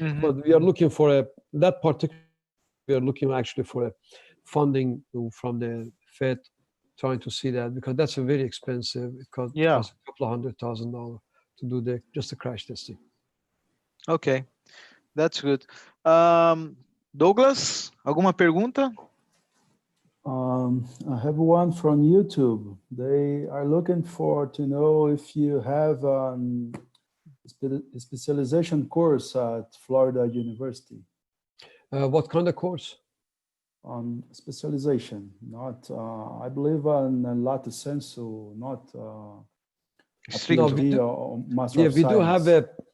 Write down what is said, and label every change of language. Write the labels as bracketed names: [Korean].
[English] But we are looking for we are looking actually for a funding from the Fed, trying to see that, because that's a very expensive. It costs a couple of $100,000 to do just the crash testing. Okay, that's good. [Portuguese] Douglas, alguma pergunta? [English] I have one from YouTube. They are looking to know if you have a specialization course at Florida University. What kind of course? On specialization, not I believe on lato sensu, not PhD or Master of Science.